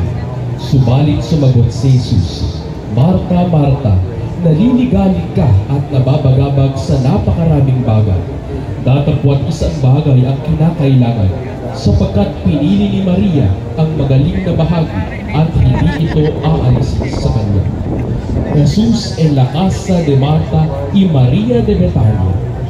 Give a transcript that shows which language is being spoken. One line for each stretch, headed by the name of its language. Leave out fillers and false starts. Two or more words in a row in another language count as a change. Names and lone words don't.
Filipino: Subalit sumagot si Jesus, Marta, Marta, naliligalig ka at nababagabag sa napakaraming bagay. Datapwat isang bagay ang kinakailangan, sapagkat pinili ni Maria ang magaling na bahagi at hindi ito aalis sa kanya.
Spanish: Jesus en la casa de Marta y María de Betania.